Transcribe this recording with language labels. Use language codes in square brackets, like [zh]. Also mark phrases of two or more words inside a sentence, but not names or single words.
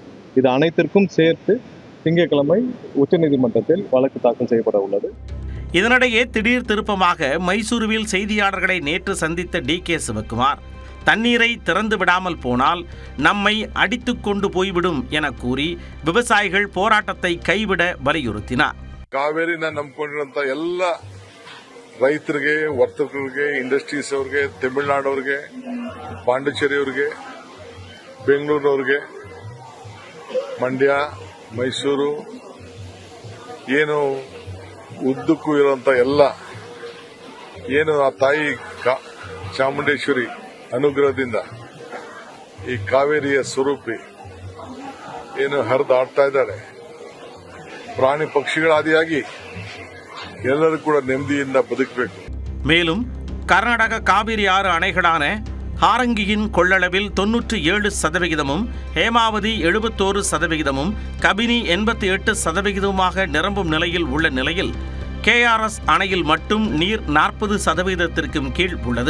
[ta] இது அனைத்திற்கும் சேர்த்து திங்கட்கிழமை உச்சநீதிமன்றத்தில் வழக்கு தாக்கல் செய்யப்பட உள்ளது. இதனிடையே திடீர் திருப்பமாக மைசூருவில் செய்தியாளர்களை நேற்று சந்தித்த டி.கே. சிவக்குமார், தண்ணீரை திறந்து விடாமல் போனால் நம்மை அடித்து கொண்டு போய்விடும் என கூறி விவசாயிகள் போராட்டத்தை கைவிட வலியுறுத்தினார். [kn] ಕಾವೇರಿನ ನಂಬಿಕೊಂಡಿರುವಂತ ಎಲ್ಲ ರೈತರಿಗೆ, ವರ್ತಕರಿಗೆ, ಇಂಡಸ್ಟ್ರೀಸ್ ಅವರಿಗೆ, ತಮಿಳುನಾಡವರಿಗೆ, ಪಾಂಡಿಚೇರಿಯವರಿಗೆ, ಬೆಂಗಳೂರಿನವರಿಗೆ, ಮಂಡ್ಯ, ಮೈಸೂರು ಏನು ಉದ್ದಕ್ಕೂ ಇರುವಂತ ಎಲ್ಲ ಏನು ಆ ತಾಯಿ ಚಾಮುಂಡೇಶ್ವರಿ ಅನುಗ್ರಹದಿಂದ ಈ ಕಾವೇರಿಯ ಸ್ವರೂಪಿ ಏನು ಹರಿದಾಡ್ತಾ ಇದ್ದಾಳೆ, ಪ್ರಾಣಿ ಪಕ್ಷಿಗಳಾದಿಯಾಗಿ ಎಲ್ಲರೂ ಕೂಡ ನೆಮ್ಮದಿಯಿಂದ ಬದುಕಬೇಕು. [ta] மேலும் கர்நாடக காவிரி ஆறு அணைகளான ஹாரங்கியின் கொள்ளளவில் 97%, ஹேமாவதி 71%, கபினி 88% நிரம்பும் நிலையில் உள்ள நிலையில் KRS அணையில் மட்டும் நீர் 40%க்கும் கீழ் உள்ளது.